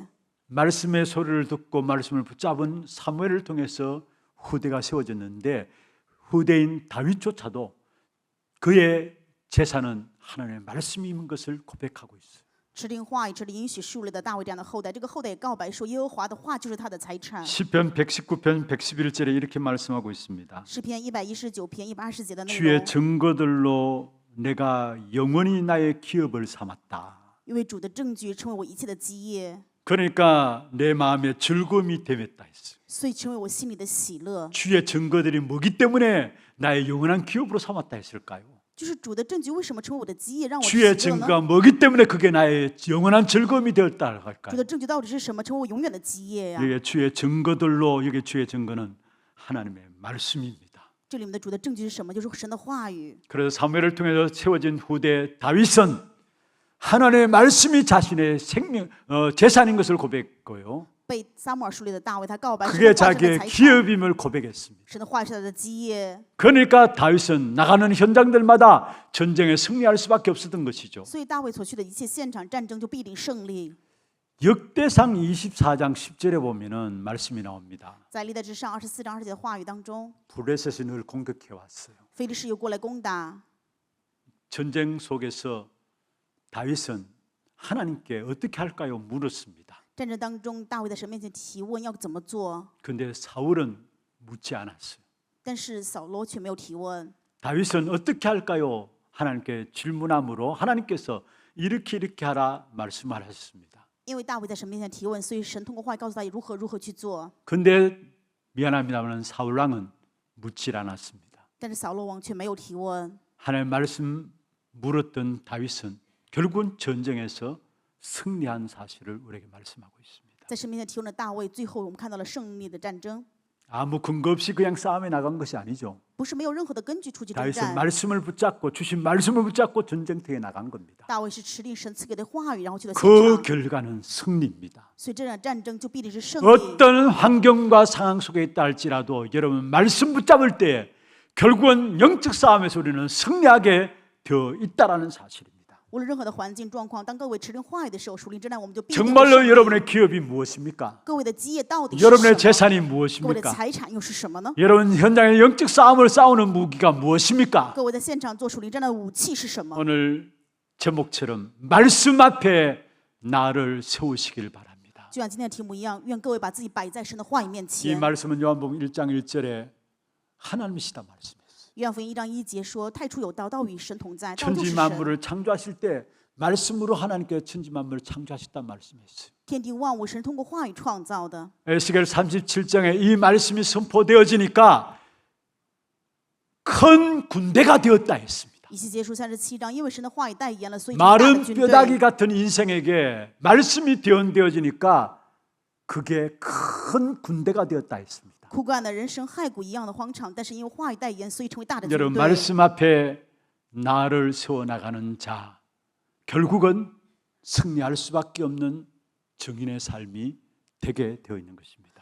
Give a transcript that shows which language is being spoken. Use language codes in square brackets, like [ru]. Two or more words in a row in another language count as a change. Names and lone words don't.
[ko] 말씀의 소리를 듣고 말씀을 붙잡은 사무엘을 통해서 후대가 세워졌는데 후대인 다윗조차도 그의 재산은 하나님의 말씀인 것을 고백하고 있어요. [zh] 持定话语、持定应许树立的大卫这样的后代，这个后代也告白说：“耶和华的话就是他的财产。” [ko] 시편 119편 111절에 이렇게 말씀하고 있습니다. [zh] 诗篇119篇180节的内 [ko] 주의 [zh] 容， [ko] 증거들로 내가 영원히 나의 기업을 삼았다. [zh] 因为主的证据成为我一切的基业， [ko] 그러니까 내 마음에 즐거움이 되었다 했어요. [zh] 所以成为我心里的喜乐。 [ko] 주의 증거들이 뭐기 때문에 나의 영원한 기업으로 삼았다 했을까요? [zh] 就是主的证据为什么成为我的基业，让我喜 [ko] 주의 [zh] 乐呢？ [ko] 증거가 뭐기 때문에 그게 나의 영원한 즐거움이 되었다 [zh] 主 [ko] 할까요? [zh] 的证据到底是什么，成为我永远的基业呀？ [ko] 이게 주의 증거들로 이게 주의 증거는 하나님의 말씀입니다. [zh] 这里面的主的证据是什么？就是神的话语。 [ko] 그래서 사무엘을 통해서 세워진 후대 다윗은 하나님의 말씀이 자신의 재산인 것을 고백했고요. [zh] 被撒母耳树立的大卫，他告白神 [ko] 그게 [zh] 的话是他的 [ko] 자기의 [zh] 财产， [ko] 기업임을 고백했습니다. [zh] 神的话是他的基业。 [ko] 그러니까 다윗은 나가는 현장들마다 전쟁에 승리할 수밖에 없었던 것이죠. [zh] 所以大卫所去的一切现场战争就必定胜利。 [ko] 역대상 24장 10절에 보면은 말씀이 나옵니다. [zh] 在历代志上24章20节的话语当中， [ko] 블레셋이 늘 공격해 왔어요. [zh] 非利士又过来攻打。 [ko] 전쟁 속에서 다윗은 하나님께 어떻게 할까요? 물었습니다. [zh] 战争当中，大卫在神面前提问要怎么做， [ko] 근데 사울은 묻지 않았어요. [zh] 但是扫罗却没有提问。 [ko] 다윗은 어떻게 할까요? 하나님께 질문함으로 하나님께서 이렇게 하라 말씀하셨습니다. [zh] 因为大卫在神面前提问，所以神通过话语告诉他如何去做。 [ko] 근데 미안합니다만 사울 왕은 묻질 않았습니다. [zh] 但是扫罗王却没有提问。 [ko] 하나님의 말씀 물었던 다윗은 결국은 전쟁에서 승리한 사실을 우리에게 말씀하고 있습니다. [zh] 在生命的提问的大卫，最后我们看到了胜利的战争， [ko] 아무 근거 없이 그냥 싸움에 나간 것이 아니죠. [zh] 不是没有任何的根据出去征 [ko] 다윗은 [zh] 战。 [ko] 말씀을 붙잡고 주신 말씀을 붙잡고 전쟁터에 나간 겁니다. [zh] 大卫是持定神赐给的话语，然后去到现 [ko] 그 [zh] 场， [ko] 결과는 승리입니다. [zh] 所以这场战争就必定是胜利。 [ko] 어떤 환경과 상황 속에 있다 할지라도 여러분 말씀 붙잡을 때 결국은 영적 싸움에서 우리는 승리하게 되어 있다라는 사실입니다. [zh] 无论任何的环境状况，当各位持定话语的时候，属灵征战我们就必定会胜 [ko] 정말로 [zh] 利。 [ko] 여러분의 기업이 무엇입니까? [zh] 各位的基业到底是什 [ko] 여러분의 [zh] 么？ [ko] 재산이 [zh] 各位的 [ko] 무엇입니까? [zh] 财产又是什么呢？ [ko] 여러분 현장의 영적 싸움을 싸우는 무기가 무엇입니까? [zh] 各位在现场做属灵战的武器是什么？ [ko] 오늘 제목처럼 말씀 앞에 나를 세우시길 바랍니다. [zh] 就像今天的题目一样，愿各位把自己摆在神的话语面 [ko] 이 [zh] 前。 [ko] 말씀은 요한복음 1장 1절에 하나님이시다 말씀했어요. [zh] 约翰福音1章1节说：“太初有道，道与神同在，道就 [ko] 천지 [zh] 是神。 [ko] 만물을 창조하실 때 말씀으로 하나님께서 천지 만물을 창조하셨단 말씀이었어요. [zh] 天地万物，神通过话语创造的。 [ko] 에스겔 37장에 이 말씀이 선포되어지니까 큰 군대가 되었다 했습니다. [zh] 以西结书37章，因为神的话语代言了，所以这大的 [ko] 마른 [zh] 军 [ko] 뼈다귀 [zh] 队。 [ko] 같은 인생에게 말씀이 되어지니까 그게 큰 군대가 되었다 했습니다. [zh] 枯干的人生骸骨一样的荒场，但是因为话语代言，所以成为大的军 [ko] 여러분 [zh] 队。 [ko] 말씀 앞에 나를 세워나가는 자 결국은 승리할 수밖에 없는 증인의 삶이 되게 되어 있는 것입니다.